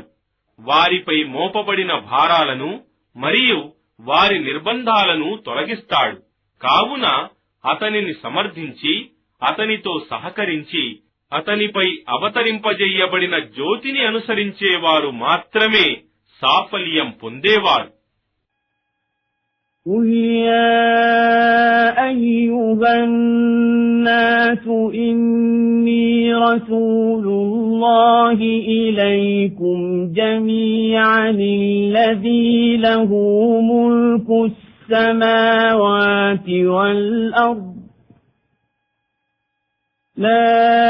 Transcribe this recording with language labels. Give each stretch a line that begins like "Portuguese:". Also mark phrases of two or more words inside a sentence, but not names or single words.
Telugu: వారిపై మోపబడిన భారాలను మరియు వారి నిర్బంధాలను తొలగిస్తాడు. కావున అతనిని సమర్థించి అతనితో సహకరించి అతనిపై అవతరింపజేయబడిన జ్యోతిని అనుసరించేవారు మాత్రమే సాఫల్యం పొందేవారు.
Arabic: قل يا أيها الناس إني رسول الله إليكم جميعا الذي له ملك السماوات والأرض لا